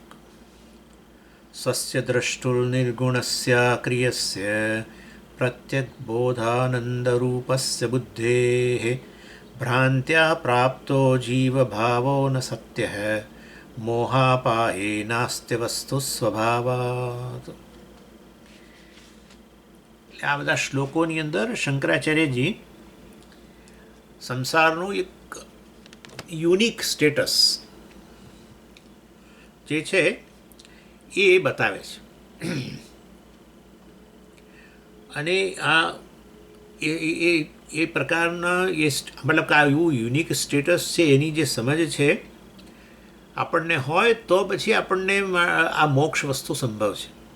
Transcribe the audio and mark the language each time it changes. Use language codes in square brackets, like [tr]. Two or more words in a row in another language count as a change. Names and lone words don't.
[sa] स्वस्य द्रष्टुर्निर्गुणस्य क्रियस्य प्रत्यग्बोधानन्दरूपस्य बुद्धेः भ्रान्त्या प्राप्तो जीवभावो न सत्यः मोहापाये नास्त्यवस्तु स्वभावात्। [gu] આ બધા શ્લોકોની અંદર શંકરાચાર્યજી સંસારનું એક [en] unique status [gu] જે છે એ બતાવે છે અને આ એ પ્રકારના મતલબ કે આ એવું [en] unique status [gu] છે એની જે સમજ છે આપણને હોય તો પછી આપણને આ મોક્ષ વસ્તુ સંભવ છે.